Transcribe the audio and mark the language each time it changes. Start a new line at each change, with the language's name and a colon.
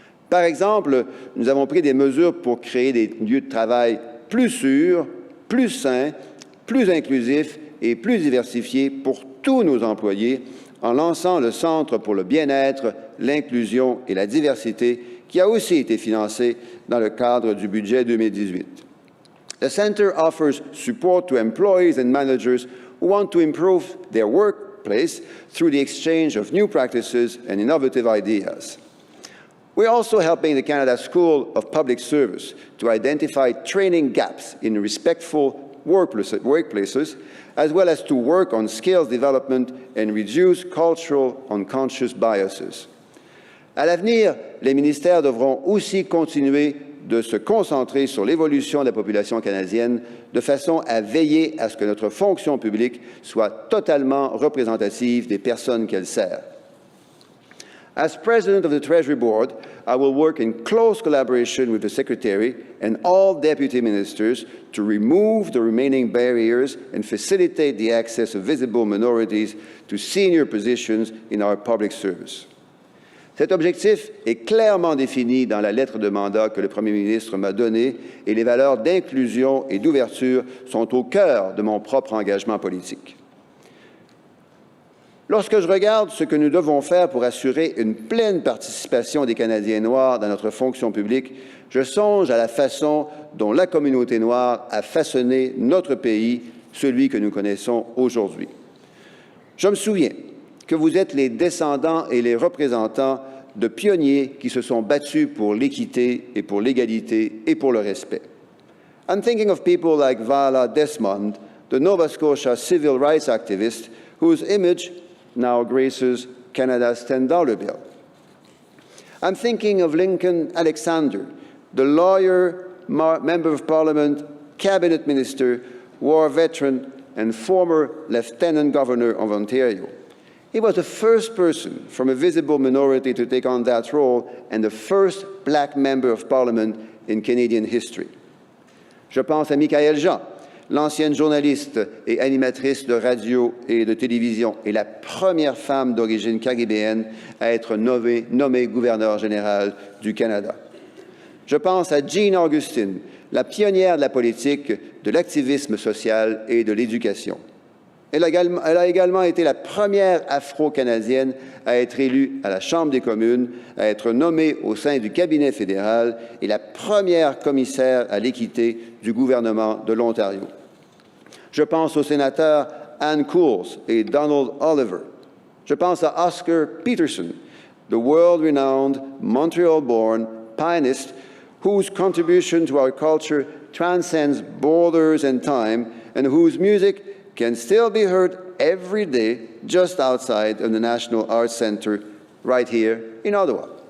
French: Par exemple, nous avons pris des mesures pour créer des lieux de travail plus sûrs, plus sains, plus inclusifs et plus diversifiés pour tous nos employés en lançant le Centre pour le bien-être, l'inclusion et la diversité qui a aussi été financé dans le cadre du budget 2018.
English: The Center offers support to employees and managers who want to improve their workplace through the exchange of new practices and innovative ideas. We're also helping the Canada School of Public Service to identify training gaps in respectful workplaces, as well as to work on skills development and reduce cultural unconscious biases.
French: À l'avenir, les ministères devront aussi continuer de se concentrer sur l'évolution de la population canadienne de façon à veiller à ce que notre fonction publique soit totalement représentative des personnes qu'elle sert.
English: As President of the Treasury Board, I will work in close collaboration with the Secretary and all Deputy Ministers to remove the remaining barriers and facilitate the access of visible minorities to senior positions in our public service.
French: Cet objectif est clairement défini dans la lettre de mandat que le Premier ministre m'a donnée et les valeurs d'inclusion et d'ouverture sont au cœur de mon propre engagement politique. Lorsque je regarde ce que nous devons faire pour assurer une pleine participation des Canadiens noirs dans notre fonction publique, je songe à la façon dont la communauté noire a façonné notre pays, celui que nous connaissons aujourd'hui. Je me souviens que vous êtes les descendants et les représentants de pionniers qui se sont battus pour l'équité et pour l'égalité et pour le respect.
English: I'm thinking of people like Vala Desmond, the Nova Scotia civil rights activist whose image now graces Canada's $10 bill. I'm thinking of Lincoln Alexander, the lawyer, member of parliament, cabinet minister, war veteran, and former lieutenant governor of Ontario. He was the first person from a visible minority to take on that role and the first black member of parliament in Canadian history.
French: Je pense à Michaëlle Jean, l'ancienne journaliste et animatrice de radio et de télévision et la première femme d'origine caribéenne à être nommée gouverneure générale du Canada. Je pense à Jean Augustine, la pionnière de la politique, de l'activisme social et de l'éducation. Elle a également été la première Afro-Canadienne à être élue à la Chambre des communes, à être nommée au sein du cabinet fédéral et la première commissaire à l'équité du gouvernement de l'Ontario. Je pense aux sénateurs Ann Coulls et Donald Oliver. Je pense à
English: Oscar Peterson, the world-renowned Montreal-born pianist whose contribution to our culture transcends borders and time and whose music can still be heard every day just outside of the National Arts Centre right here in Ottawa.